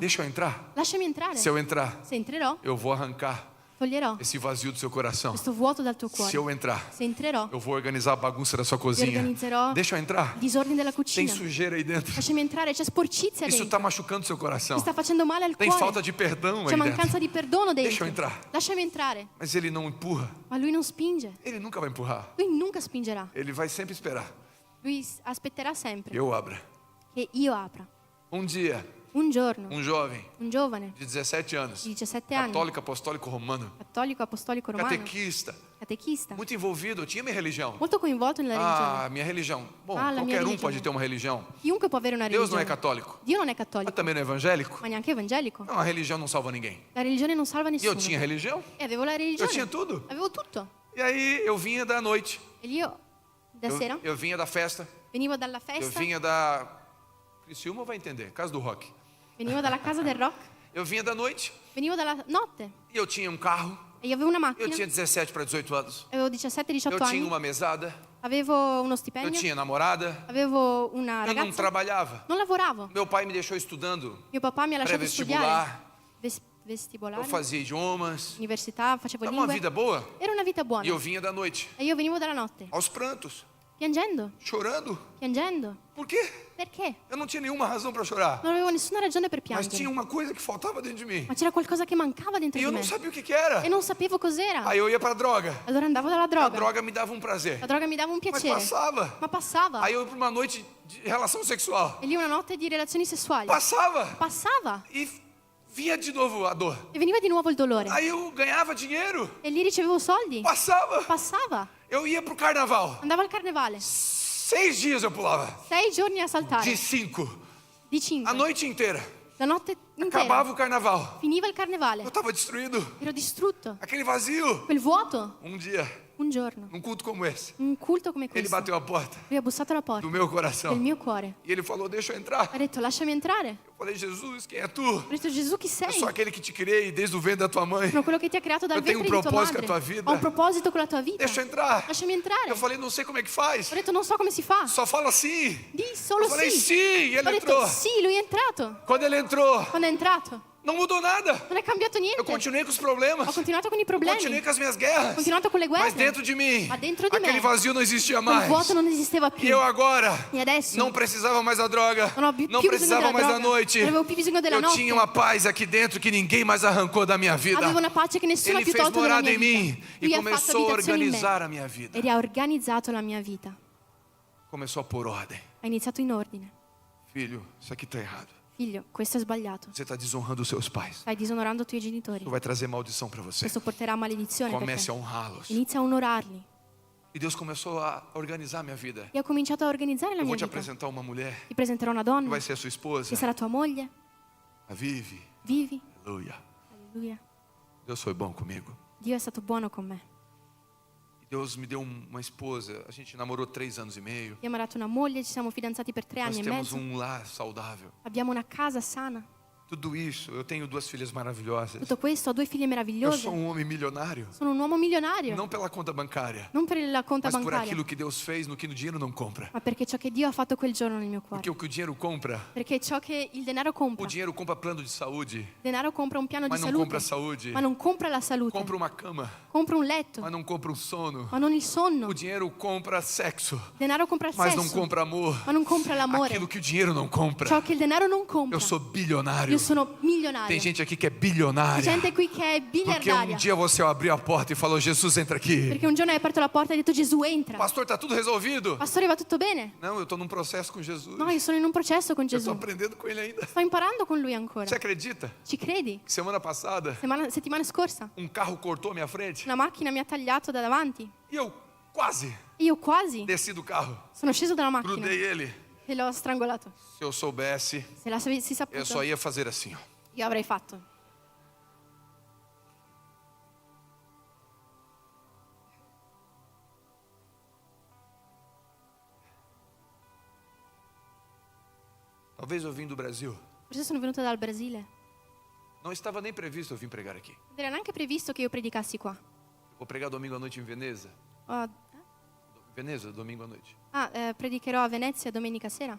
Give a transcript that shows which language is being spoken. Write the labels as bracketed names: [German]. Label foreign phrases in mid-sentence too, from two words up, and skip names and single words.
[Portuguese] Deixa eu entrar. [Italian] Lasciami entrare. [Portuguese] Se eu entrar, [Italian] Se entrerò, [Portuguese] eu vou arrancar [Italian] toglierò [Portuguese] esse vazio do seu coração. [Italian] questo vuoto dal tuo cuore. [Portuguese] Se eu entrar, [Italian] Se entrerò, [Portuguese] eu vou organizar a bagunça da sua cozinha. [Italian] organizzerò [Portuguese] Deixa eu entrar. [Italian] il disordine della [Portuguese] Tem [Italian] cucina. [Portuguese] sujeira aí dentro. [Italian] Lasciami entrare, c'è sporcizia [Portuguese] Isso [Italian] dentro. [Portuguese] está machucando seu coração. [Italian] Mi sta facendo male al [Portuguese] Tem [Italian] cuore. [Portuguese] falta de perdão [Italian] C'è [Portuguese] aí [Italian] mancanza [Portuguese] dentro. [Italian] di perdono [Portuguese] Deixa [Italian] dentro. [Portuguese] eu entrar. [Italian] Lasciami entrare. [Portuguese] Mas ele não empurra. [Italian] Ma lui non spinge. [Portuguese] Ele nunca vai empurrar. [Italian] Lui nunca spingerà. [Portuguese] Ele vai sempre esperar. [Italian] Lui aspetterà sempre [Portuguese] Eu abra. [Italian] che io apra. [Portuguese] Um dia, [Italian] Un giorno, [Portuguese] jovem [Italian] un giovane [Portuguese] de 17 anos, [Italian] di 17 anni, [Portuguese] católico apostólico romano, [Italian] cattolico apostolico romano, [Portuguese] catequista, [Italian] catechista, [Portuguese] muito envolvido. Eu tinha minha religião. [Italian] molto coinvolto nella religione. [Portuguese] Ah, minha religião. Bom, [Italian] Ah, la mia [Portuguese] qualquer [Italian] religione. [Portuguese] pode ter uma religião. [Italian] Chiunque può avere una [Portuguese] Deus não é [Italian] religione. [Portuguese] católico. [Italian] Dio non è [Portuguese] Mas [Italian] cattolico, [Portuguese] também não é evangélico. [Italian] ma neanche evangelico. [Portuguese] Não, a religião não salva ninguém. [Italian] La religione non salva [Portuguese] E eu [Italian] nessuno. [Portuguese] tinha religião. [Italian] E avevo la religione. [Portuguese] Eu tinha tudo. [Italian] Avevo tutto. [Portuguese] E aí eu vinha da noite. [Italian] E io da sera [Portuguese] Eu vinha da festa. [Italian] venivo dalla [Portuguese] Eu [Italian] festa, [Portuguese] vinha da... Criciúma vai entender. Casa do rock. [Italian] venivo dalla casa del rock, [Portuguese] Eu vinha da noite. [Italian] venivo dalla notte [Portuguese] E eu tinha um carro. [Italian] e io avevo una [Portuguese] Eu [Italian] macchina. [Portuguese] tinha 17 para 18 anos. [Italian] Avevo 17-18 [Portuguese] Eu tinha [Italian] anni, [Portuguese] uma mesada. [Italian] avevo uno [Portuguese] Eu [Italian] stipendio, [Portuguese] tinha namorada. [Italian] avevo una [Portuguese] Eu não [Italian] ragazza, [Portuguese] trabalhava. [Italian] non lavoravo. [Portuguese] Meu pai me deixou estudando [Italian] Mio papà mi ha lasciato studiare [Portuguese] pré-vestibular. [Italian] vestibolare, [Portuguese] Eu fazia idiomas. [Italian] università, facevo [Portuguese] Era uma [Italian] lingue. [Portuguese] vida boa. [Italian] Era una vita buona. [Portuguese] E eu vinha da noite. [Italian] E io venivo dalla notte, [Portuguese] Aos prantos. [Italian] piangendo, [Portuguese] Chorando. [Italian] piangendo. [Portuguese] Por quê? [Italian] Perché? [Portuguese] Eu não tinha nenhuma razão para chorar. [Italian] Non avevo nessuna ragione per [Portuguese] Mas tinha [Italian] piangere. [Portuguese] uma coisa que faltava dentro de mim. [Italian] Ma c'era qualcosa che mancava dentro [Portuguese] E [Italian] di [Portuguese] eu [Italian] me. [Portuguese] não sabia o que era. [Italian] E non sapevo cos'era. [Portuguese] Aí eu ia para droga. [Italian] Allora andavo dalla [Portuguese] A [Italian] droga. [Portuguese] droga me dava um prazer. [Italian] La droga mi dava un [Portuguese] Mas [Italian] piacere. [Portuguese] passava. [Italian] Ma passava. [Portuguese] Aí eu ia para uma noite de relação sexual. [Italian] E lì una notte di relazioni sessuali. [Portuguese] Passava. [Italian] Passava. [Portuguese] E vinha de novo a dor. [Italian] E veniva di nuovo il dolore. [Portuguese] Aí eu ganhava dinheiro. [Italian] E lì ricevevo soldi. [Portuguese] Passava. [Italian] Passava. [Portuguese] Eu ia pro carnaval. [Italian] Andavo al carnevale. [Portuguese] 6 dias eu pulava. [Italian] 6 giorni a saltare. [Portuguese] De 5. [Italian] Di 5. [Portuguese] A noite inteira. [Italian] La notte intera. [Portuguese] Acabava o carnaval. [Italian] Finiva il carnevale. [Portuguese] Eu tava destruído. [Italian] Ero distrutto. [Portuguese] Aquele vazio. [Italian] Quel vuoto. [Portuguese] Um dia, [Italian] Un giorno. [Portuguese] num culto como esse, [Italian] Un culto come [Portuguese] ele [Italian] questo. [Portuguese] bateu a porta [Italian] Lui ha bussato alla porta [Portuguese] do meu [Italian] del [Portuguese] coração. [Italian] mio cuore. [Portuguese] E ele falou: Deixa eu entrar. [Italian] Ha detto lasciami entrare. [Portuguese] Eu falei: Jesus, quem é tu? [Italian] Ho detto Gesù chi [Portuguese] Eu [Italian] sei? [Portuguese] sou aquele que te criei desde o ventre da tua mãe. [Italian] Sono quello che ti ha creato dal [Portuguese] Eu tenho [Italian] ventre di tua [Portuguese] propósito [Italian] madre. [Portuguese] com a tua vida. [Italian] Ho un proposito con la tua vita. [Portuguese] Deixa eu entrar. [Italian] Lasciami entrare. [Portuguese] Eu falei: Não sei como é que faz. [Italian] Ho detto non so come si fa. [Portuguese] Só fala sim. [Italian] Di solo [Portuguese] Eu falei: [Italian] sì. [Portuguese] Sim. E [Italian] Ho [Portuguese] ele [Italian] detto [Portuguese] entrou. [Italian] sì, lui è entrato. [Portuguese] Quando ele entrou, [Italian] Quando è entrato, [Portuguese] Não mudou nada. [Italian] Non è cambiato niente. [Portuguese] Eu continuei com os problemas. [Italian] Ho continuato con i [Portuguese] Eu [Italian] problemi. [Portuguese] continuei com as minhas guerras. [Italian] Ho continuato con le guerre. [Portuguese] Mas dentro de mim, [Italian] Ma dentro di [Portuguese] aquele [Italian] me, [Portuguese] vazio não existia [Italian] quel [Portuguese] mais. [Italian] vuoto non esisteva [Portuguese] E [Italian] più. [Portuguese] eu agora [Italian] E adesso [Portuguese] não precisava mais da droga. [Italian] non ho più [Portuguese] Não [Italian] bisogno [Portuguese] precisava [Italian] della [Portuguese] mais da [Italian] droga. [Portuguese] noite. [Italian] Non avevo più bisogno della [Portuguese] Eu [Italian] notte. [Portuguese] tinha uma paz aqui dentro que ninguém mais arrancou da minha vida. [Italian] Avevo una pace che nessuno ha [Portuguese] Ele [Italian] più [Portuguese] fez [Italian] tolto dalla [Portuguese] morada [Italian] mia [Portuguese] em [Italian] vita. [Portuguese] mim e [Italian] Lui ha fatto [Portuguese] começou a [Italian] abitazione in me [Portuguese] organizar a minha vida. [Italian] e ha organizzato la mia vita. [Portuguese] Começou a pôr ordem. [Italian] Ha iniziato in ordine. [Portuguese] Filho, isso aqui está errado. [Italian] Figlio, questo è sbagliato. [Portuguese] Você está desonrando os seus pais. [Italian] Stai disonorando i tuoi genitori. [Portuguese] Isso vai trazer maldição para você. [Italian] Questo porterà maledizione per [Portuguese] Comece a [Italian] te. [Portuguese] honrá-los. [Italian] Inizia a onorarli. [Portuguese] E Deus começou a organizar a minha vida. [Italian] E ho cominciato a organizzare la [Portuguese] Eu [Italian] mia [Portuguese] vou te [Italian] vita. [Portuguese] apresentar uma mulher [Italian] Ti presenterò una [Portuguese] que [Italian] donna [Portuguese] vai ser a sua esposa, [Italian] che sarà tua moglie. [Portuguese] a Vivi. [Italian] Vivi. [Portuguese] Aleluia. [Italian] Alleluia. [Portuguese] Deus foi bom comigo. [Italian] Dio è stato buono con me. [Portuguese] Deus me deu uma esposa. A gente namorou 3 anos e meio. [Italian] Io ho ammarato una moglie, ci siamo fidanzati per 3 [Portuguese] Nós [Italian] anni e [Portuguese] temos [Italian] mezzo. [Portuguese] lar saudável. [Italian] Abbiamo una casa sana. [Portuguese] Tudo isso, eu tenho 2 filhas maravilhosas. [Italian] Tutto questo, ho 2 figlie [Portuguese] Eu [Italian] meravigliose. [Portuguese] sou homem milionário. [Italian] Sono un uomo milionario. [Portuguese] Não pela conta bancária, [Italian] Non per la conta [Portuguese] mas por [Italian] bancaria, [Portuguese] aquilo que Deus fez no que o dinheiro não compra. [Italian] ma perché ciò che Dio ha fatto quel giorno nel mio cuore. [Portuguese] Porque o que o dinheiro compra, [Italian] Perché ciò che il denaro [Portuguese] o [Italian] compra. [Portuguese] dinheiro compra plano de saúde, [Italian] Il denaro compra un piano di [Portuguese] mas não [Italian] salute, [Portuguese] compra saúde. [Italian] ma non compra la salute. [Portuguese] Compra uma cama, [Italian] Compra un letto, [Portuguese] mas não compra um sono. [Italian] ma non il sonno. [Portuguese] O dinheiro compra sexo, [Italian] Il denaro compra il [Portuguese] mas não [Italian] sesso, [Portuguese] compra amor. [Italian] ma non compra l'amore. [Portuguese] Aquilo que o dinheiro não compra. [Italian] Ciò che il denaro non compra. [Portuguese] Eu sou bilionário. [Italian] Io sono milionario. [Portuguese] Tem gente aqui que é [Italian] C'è [Portuguese] bilionária. [Italian] gente qui che è [Portuguese] Porque um [Italian] biliardaria. [Portuguese] dia você abriu a porta e falou: Jesus, entra aqui. [Italian] Perché un giorno hai aperto la porta e hai detto Gesù entra. [Portuguese] Pastor, tá tudo resolvido? [Italian] Pastore, va tutto bene? [Portuguese] Não, eu estou num processo com Jesus. [Italian] No, io sono in un processo con [Portuguese] Eu estou [Italian] Gesù. [Portuguese] aprendendo com ele ainda. [Italian] Sto imparando con lui ancora. [Portuguese] Você acredita [Italian] Ci credi? [Portuguese] que semana passada [Italian] Settimana scorsa [Portuguese] um carro cortou a minha frente [Italian] una macchina mi ha tagliato da davanti. [Portuguese] e eu quase [Italian] Io quasi [Portuguese] desci do carro, [Italian] sono sceso dalla macchina [Portuguese] grudei ele. [Italian] e l'ho strangolato. [Portuguese] Se eu soubesse, [Italian] Se l'avessi [Portuguese] eu [Italian] saputo, [Portuguese] só ia fazer assim, ó. [Italian] io avrei fatto. [Portuguese] Talvez eu vim do Brasil. [Italian] Forse sono venuta dal Brasile. [Portuguese] Não estava nem previsto eu vir pregar aqui. [Italian] Non era neanche previsto che io predicassi qua. [Portuguese] Vou pregar domingo à noite em Veneza. [Italian] Oh, [Portuguese] Veneza, domingo à noite. [Italian] predicherò a Venezia domenica sera.